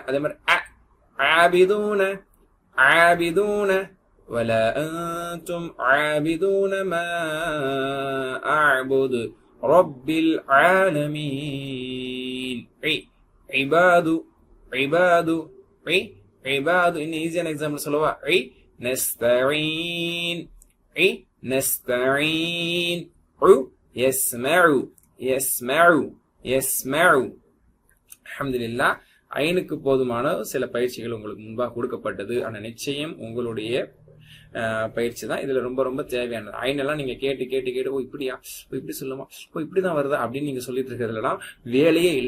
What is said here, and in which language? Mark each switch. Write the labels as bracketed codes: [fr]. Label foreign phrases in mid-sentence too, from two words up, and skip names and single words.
[ta] அதே மாதிரி [ar] عابدون عابدون ولا أنتم عابدون ما أعبد رب العالمين. عباد عباد عباد. [ta] இன்னும் [en] easy example [ta] சொல்லவா? [ar] نستعين نستعين يسمع يسمع يسمع. [ta] அல்ஹம்துலில்லாஹ். ஐனுக்கு போதுமான சில பயிற்சிகள் உங்களுக்கு முன்பாக கொடுக்கப்பட்டது. ஆனா நிச்சயம் உங்களுடைய பயிற்சி தான் இதுல ரொம்ப ரொம்ப தேவையானது. ஐனெல்லாம் நீங்க கேட்டு கேட்டு கேட்டு ஓ இப்படியா, ஓ இப்படி சொல்லுமா, ஓ இப்படிதான் வருதா அப்படின்னு நீங்க சொல்லிட்டு இருக்கிறதுலாம் வேலையே இல்லை.